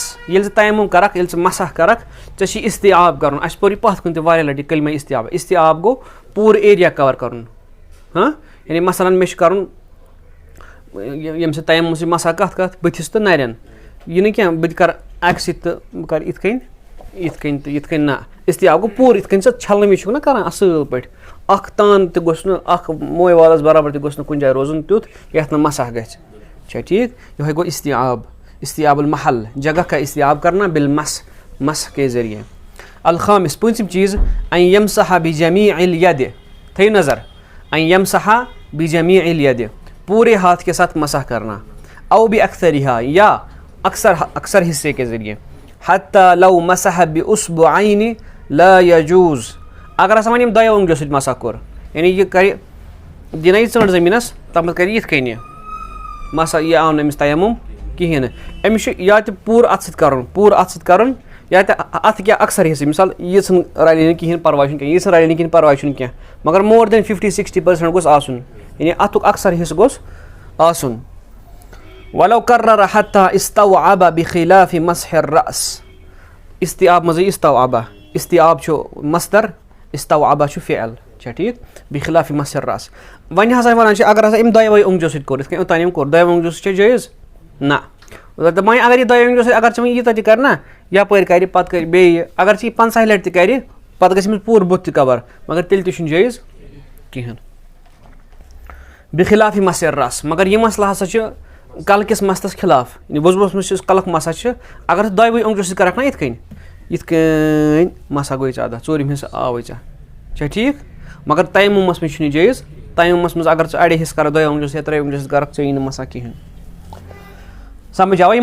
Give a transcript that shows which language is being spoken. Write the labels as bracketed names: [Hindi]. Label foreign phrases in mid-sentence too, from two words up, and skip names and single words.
[Kashmiri] ییٚلہِ ژٕ تیمُم کَرکھ ییٚلہِ ژٕ مسح کَرکھ ژےٚ چھُے استیعاب کَرُن اَسہِ پوٚر یہِ پَتھ کُن تہِ واریاہ لَٹہِ کلمہ استیعاب گوٚو پوٗرٕ ایریا کَور کَرُن یعنی مثلاً مےٚ چھُ کَرُن ییٚمہِ سۭتۍ تیمُم سۭتۍ مسح کَتھ بٕتھِس تہٕ نَرٮ۪ن یہِ نہٕ کینٛہہ بہٕ تہِ کَرٕ اَکہِ سۭتۍ تہٕ بہٕ کَرٕ یِتھ کٔنۍ تہٕ یِتھ کٔنۍ نہ استیعاب گوٚو پوٗرٕ یِتھ کٔنۍ ژٕ چھَلنہٕ وِزِ چھُکھ نہ کَران اَصٕل پٲٹھۍ اکھ تان تہِ گوٚژھ نہٕ اکھ موے والَس برابر تہِ گوٚژھ نہٕ کُنہِ جایہِ روزُن تیُتھ یَتھ نہٕ مسح گژھِ چھا ٹھیٖک. یِہوے گوٚو [Arabic] استیعاب المحل [Urdu] جگہ کا استیعاب کرنا بالمس مسح کے ذٔریعہٕ. [Kashmiri] الخامس پوٗنٛژِم چیٖز [Arabic] ان یمسح بجمیع الید [Kashmiri] تھٲیِو نظر [Arabic] ان یمسح بجمیع الید [Urdu] پورے ہاتھ کے ساتھ مسح کرنا [Arabic] او باکثرها [Urdu] یا اکثر حصے کے ذریعے [Arabic] حتی لو مسح باصبعین لا یجوز [Kashmiri] اگر ہسا وۄنۍ یِم دۄیو أنٛگجو سۭتۍ مسح کوٚر یعنی یہِ کَرِ دِنہ یہِ ژٔنٛڈ زٔمیٖنَس تَتھ منٛز کَرِ یِتھ کٔنۍ مسح یہِ آو نہٕ أمِس تیمُم کِہینۍ نہٕ. أمِس چھُ یا تہِ پوٗرٕ اَتھٕ سۭتۍ کَرُن یا تہِ اَتھ کیٛاہ اکثر حِصہٕ مِثال یہِ ژھٕنۍ رَلہِ نہٕ کِہینۍ پَرواے چھُنہٕ کینٛہہ یہِ ژھٕنۍ رَلہِ نہٕ کِہینۍ پَرواے چھُنہٕ کینٛہہ مگر مور دٮ۪ن 50-60% گوٚژھ آسُن یعنی اَتھُک اکثر حِصہٕ گوٚژھ آسُن. [Arabic] ولو قرر حتى استوعب بخلاف مسح الرأس. [Kashmiri] استیعاب منٛزٕے استیعاب چھُ مصدر استوعب چھُ فعل چھا ٹھیٖک [Arabic] بخلاف مسح الرأس. [Kashmiri] وۄنۍ ہسا وَنان چھِ اگر ہسا أمۍ دۄیو أنٛگجو سۭتۍ کوٚر یِتھ کٔنۍ اوٚتانۍ أمۍ کوٚر دۄیو أنٛگجو سۭتۍ چھا جٲیِز نہ وۄنۍ اگر یہِ دۄیو أنٛگجو سۭتۍ اگر ژٕ وۄنۍ ییٖژاہ تہِ کَرِ نہ یَپٲرۍ کَرِ پَتہٕ کَرِ بیٚیہِ اگر ژٕ یہِ 50 لَٹہِ تہِ کَرِ پَتہٕ گژھِ أمِس پوٗرٕ بُتھ تہِ کَوَر مگر تیٚلہِ تہِ چھُنہٕ جٲیِز کِہینۍ [Arabic] بخلاف مسح الرأس. [Kashmiri] مگر یہِ مسلہٕ ہسا چھُ کَلہٕ کِس مَستَس خِلاف یعنی وُضوٗہَس منٛز یُس کَلُک مَسح چھُ اگر ژٕ دۄیوٕے أنٛگجو سۭتۍ کَرکھ نہ یِتھ کٔنۍ یِتھ کٔنۍ مسا گوٚو ژےٚ اَدا ژوٗرِم حِصہٕ آوٕے ژےٚ چھا ٹھیٖک مگر تیمُمَس منٛز چھُنہٕ یہِ جٲیِز تیمُمَس منٛز اگر ژٕ اَڑے حِصہٕ کَرکھ دۄیو اوٚنٛگجو یا ترٛیٚیو اوٚنٛگجو سۭتۍ کَرکھ ژےٚ یی نہٕ مسا کِہیٖنۍ سمجھ آوا یہِ